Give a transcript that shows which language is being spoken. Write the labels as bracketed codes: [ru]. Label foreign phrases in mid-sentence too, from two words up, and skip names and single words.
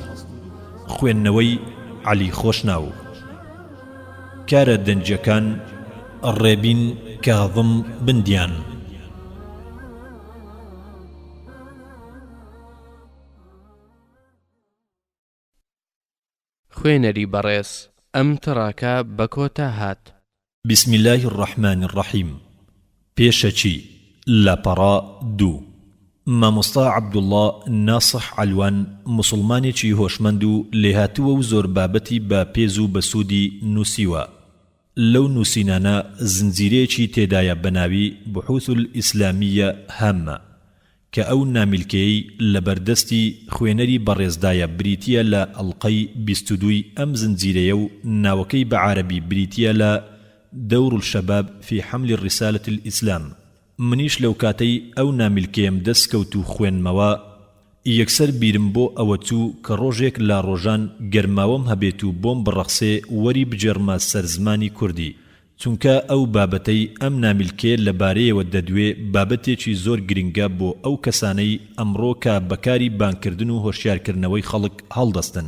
[ckb] خوێندنەوەی عەلی خۆشناو. کارە دەنجەکان ڕێبین کاظم بندیان. خوێنەری بەڕێز ئەم تڕاکە بە کۆتا هات. [ar] بسم الله الرحمن الرحيم. [ckb] پێشەچی لاپەڕە 2. مامۆستا عەبدوڵڵا ناسح علوان موسڵمانێکی هۆشمەند و لێهاتووە و زۆر بابەتی بە پێز و بەسوودی نووسیوە. لەو نووسینانە زنجیرەیەکی تێدایە بەناوی [ar] بحوث الئیسلامیە هامە [ckb] کە ئەو نامیلکەیەی لە بەردەستی خوێنەری بەڕێزدایە بریتیە لە ئەڵقەی 22 ئەم زنجیرەیە و ناوەکەی بە عارەبی بریتیە لە [ar] دور الشباب في حمل الرسالة الإسلام. [ckb] منیش لەو کاتەی ئەو نامیلکەیەم دەستکەوت و خوێنمەوە یەکسەر بیرم بۆ ئەوە چوو کە ڕۆژێک لە ڕۆژان گەرماوەم هەبێت و بۆم بڕەخسێ وەری بجێڕمە سەر زمانی کوردی، چونکە ئەو بابەتەی ئەم نامیلکێ لەبارەیەوە دەدوێ بابەتێکی زۆر گرنگە بۆ ئەو کەسانەی ئەمڕۆ کە بەکاری بانکردن و هۆشیارکردنەوەی خەڵک هەڵدەستن.